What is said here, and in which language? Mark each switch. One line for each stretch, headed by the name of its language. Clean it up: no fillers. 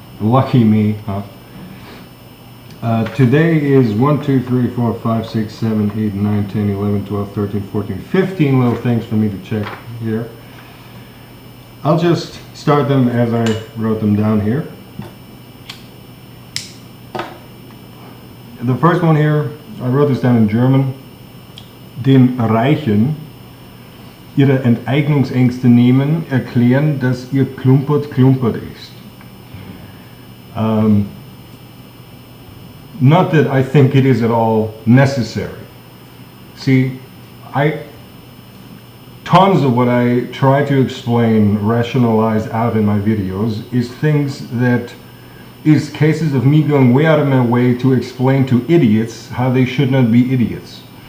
English: Lucky me, huh? Today is 1, 2, 3, 4, 5, 6, 7, 8, 9, 10, 11, 12, 13, 14, 15 little things for me to check here. I'll just start them as I wrote them down here. The first one here, I wrote this down in German.
German: Den Reichen ihre Enteignungsängste nehmen, erklären, dass ihr Klumpert ist.
English: Not that I think it is at all necessary. See, tons of what I try to explain, rationalize out in my videos, is things that is cases of me going way out of my way to explain to idiots how they should not be idiots.